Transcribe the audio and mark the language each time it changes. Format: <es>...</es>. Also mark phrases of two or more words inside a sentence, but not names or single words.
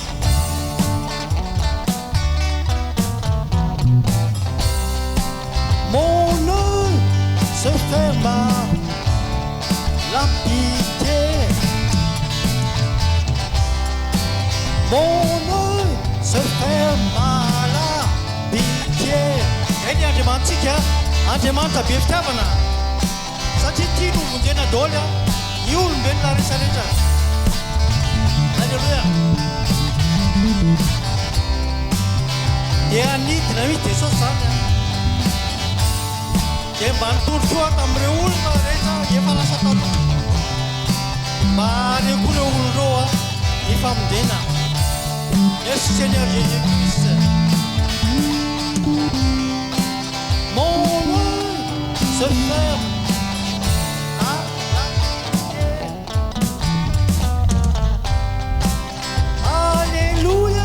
<fr>Mon œil se ferme à la pitié. Mon œil se ferme à la pitié.</fr> <mg>Ini andimantsika, Andriamanitra be fitiavana. Satria tia olombelona daholo ny olombelona rehetrarehetra. Alléluia. Dia anidina mihitsy Jesosy zany. Dia mba nitoro-toa tamin'ireo olona rehetra efa lasa taloha. Mba hareo koa ireo olona ireo hifamondena.</mg> <fr>Merci Seigneur Jésus-Christ. Mon œil se ferme à la prière. Alléluia.</fr>